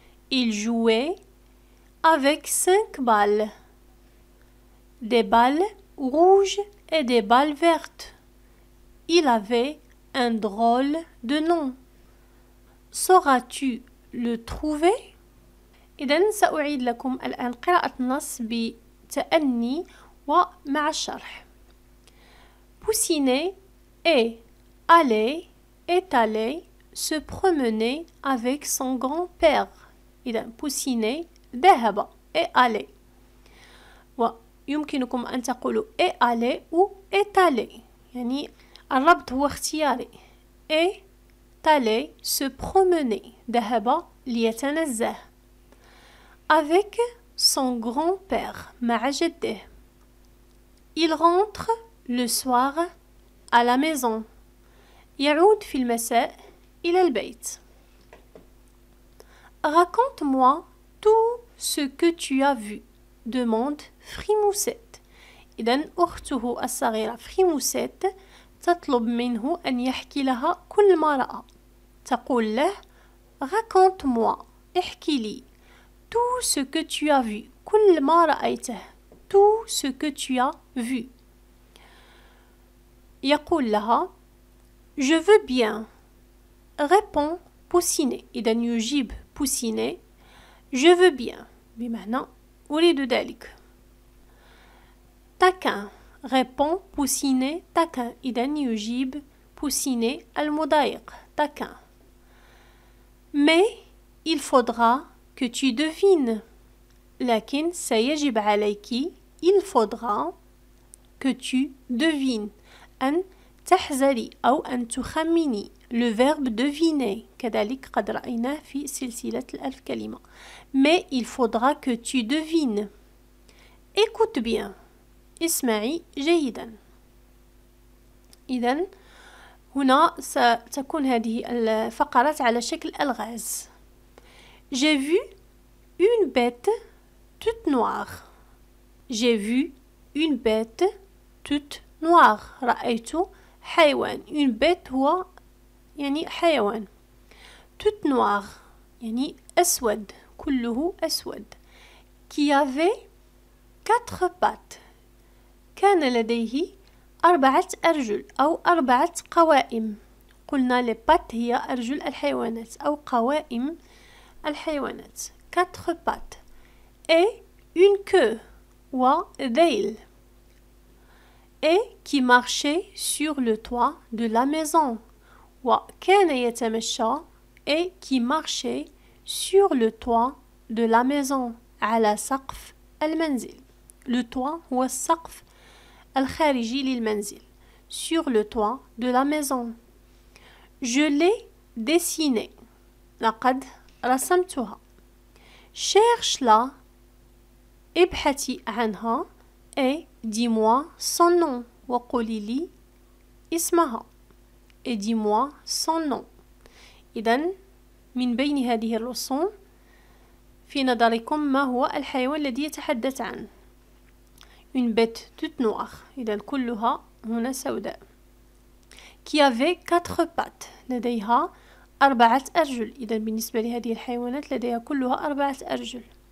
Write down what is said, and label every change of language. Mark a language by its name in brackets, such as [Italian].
[French] Il jouait avec 5 balles. Des balles rouges et des balles vertes. Il avait un drôle de nom. Sauras-tu le trouver? [Arabic] إذن سأعيد لكم الآن قراءة النص بتأني ومع الشرح. [French] Poussinet est allé se promener avec son grand-père. [Arabic] إذن Poussinet ذهب [French] est allé. [Arabic] ويمكنكم أن تقولوا [French] est allé ou est allé، [Arabic] يعني الربط هو اختياري. [French] est allé se promener [Arabic] ذهب ليتنزه [French] avec son grand-père [Arabic] مع جده. [French] Il rentre le soir à la maison. [Arabic] يعود في المساء إلى البيت. [French] Raconte-moi tout ce que tu as vu, demande Frimoussette. [Arabic] إذن أخته الصغيرة فريموسيت تطلب منه أن يحكي لها كل ما رأى. تقول له [French] raconte-moi، [Arabic] احكي لي [French] tout ce que tu as vu، [Arabic] كل ما رأيته، [French] tout ce que tu as vu. [Arabic] يقول لها [French] je veux bien، répond Poussinet. [Arabic] إذن يجيب Poussinet [French] je veux bien [Arabic] بمعنى أريد ذلك. [French] taquin répond Poussinet taquin. [Arabic] إذن يجيب Poussinet المضايق taquin. [French] mais il faudra que tu devines، [Arabic] لكن سيجب عليك [French] il faudra que tu devines، [Arabic] أن تحذري أو أن تخمني. le verbe deviner كذلك قد رأيناه في سلسلة الألف كلمة. [French] mais il faudra que tu devines. écoute bien، [Arabic] اسمعي جيدا. إذن هنا ستكون هذه الفقرات على شكل ألغاز. [French] j'ai vu une bête toute noire. j'ai vu une bête toute noire. [Arabic] رأيت حيوان. [French] une bête [Arabic] هو يعني حيوان. [French] toute noire [Arabic] يعني أسود، كله أسود. [French] qui avait 4 pattes. [Arabic] كان لديه 4 أرجل أو 4 قوائم. قلنا [French] les pattes [Arabic] هي أرجل الحيوانات أو قوائم الحيوانات. [French] 4 pattes et une queue [Arabic] وذيل. [French] et qui marchait sur le toit de la maison. [Arabic] وكان يتمشى [French] et qui marchait sur le toit de la maison [Arabic] على سقف المنزل. le toit هو السقف الخارجي للمنزل. [French] sur le toit de la maison. je l'ai dessinée، [Arabic] لقد رسمتها. [French] cherche-la، [Arabic] ابحثي عنها [French] et dis-moi son nom، [Arabic] وقولي لي اسمها [French] et dis-moi son nom. [Arabic] إذن من بين هذه الرسوم في نظركم ما هو الحيوان الذي يتحدث عنه؟ [French] une bête toute noire، [Arabic] إذن كلها هنا سوداء. [French] qui avait 4 pattes، [Arabic] لديها 4 أرجل. إذن بالنسبة لهذه الحيوانات لديها كلها 4 أرجل.